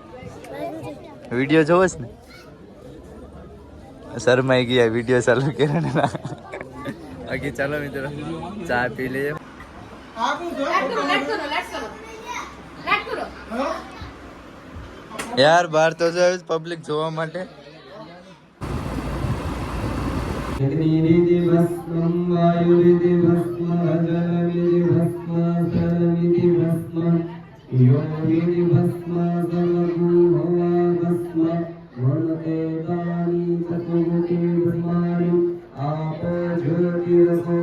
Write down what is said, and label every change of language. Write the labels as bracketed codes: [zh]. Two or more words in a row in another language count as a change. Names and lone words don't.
[gu] વિડીયો જોવો જ ને? શરમાઈ ગયા વિડીયો ચાલુ કર્યો ને. બાકી ચાલો મિત્રો ચા પી લઈએ. યાર બહાર તો જો પબ્લિક જોવા માટે. [sa] अग्निरिति भस्मं वायुरिति भस्मं जलमिति भस्मं स्थलमिति भस्मं योगिति भस्मं सर्वभूभवा भस्मं वर्णते तानि चतुर्मुखी ब्रह्माणि आपो ज्योतिरसो